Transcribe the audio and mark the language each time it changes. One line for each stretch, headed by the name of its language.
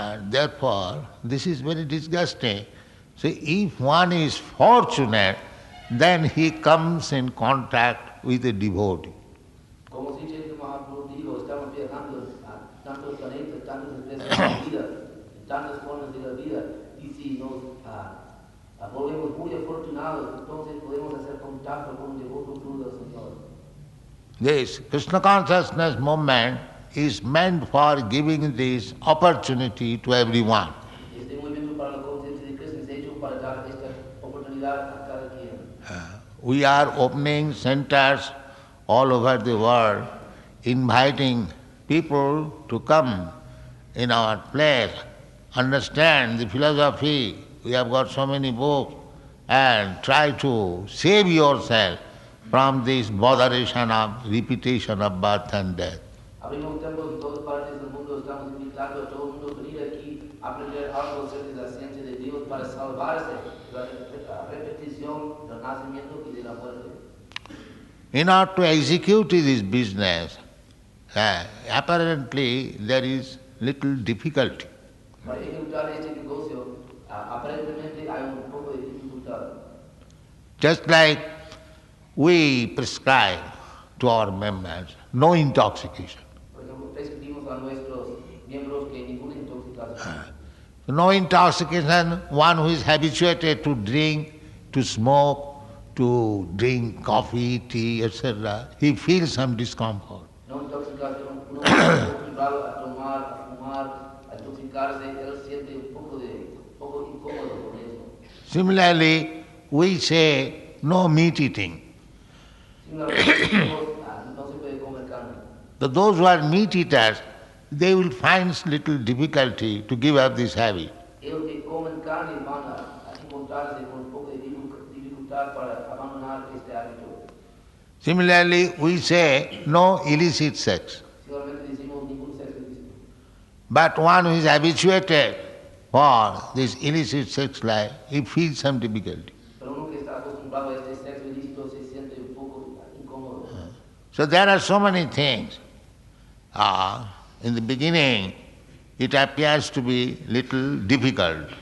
English: Therefore, this is very disgusting. So if one is fortunate, then he comes in contact with a devotee.
Spanish: Como si Chaitanya Mahaprabhu dijo, estamos viajando a tantos planetas, tantas especies de la vida, en tantas formas de la vida, y si nos volvemos muy afortunados, entonces podemos hacer contacto con un devoto puro del Señor.
English: This Krishna consciousness movement is meant for giving this opportunity to everyone.
Spanish: Este movimiento para la conciencia de Krishna es hecho para dar esta oportunidad a cada quien.
English: We are opening centers all over the world, inviting people to come in our place, understand the philosophy. We have got so many books, and try to save yourself from this botheration of repetition of birth and death.
Spanish: Abrimos templos en todas partes del mundo, estamos invitando a todo el mundo a venir aquí a aprender algo acerca de la ciencia de Dios para salvarse de la repetición del nacimiento y de la muerte.
English: In order to execute this business, apparently there is little difficulty.
Spanish: Para ejecutar este negocio, aparentemente hay un poco de dificultad.
English: Just like we prescribe to our members no intoxication.
Spanish: Por ejemplo, prescribimos a nuestros miembros que ninguna intoxicación.
English: No intoxication, one who is habituated to drink, to smoke, to drink coffee, tea, etc., he feels some discomfort.
Spanish: No intoxicación, uno que está acostumbrado a tomar, a fumar, a intoxicarse, él siente un poco incómodo con eso.
English: Similarly, we say no meat eating.
Spanish: Similarmente, decimos, no se puede comer carne.
English: But those who are meat eaters, they will find little difficulty to give up this habit.
Spanish: Ellos que comen carne van a encontrarse con un poco de dificultad para abandonar este hábito.
English: Similarly, we say no illicit sex.
Spanish: Seguramente decimos ningún sexo ilícito.
English: But one who is habituated for this illicit sex life, he feels some difficulty.
Spanish: Pero uno que está acostumbrado a este sexo ilícito se siente un poco incómodo.
English: So there are so many things. In the beginning, it appears to be little difficult.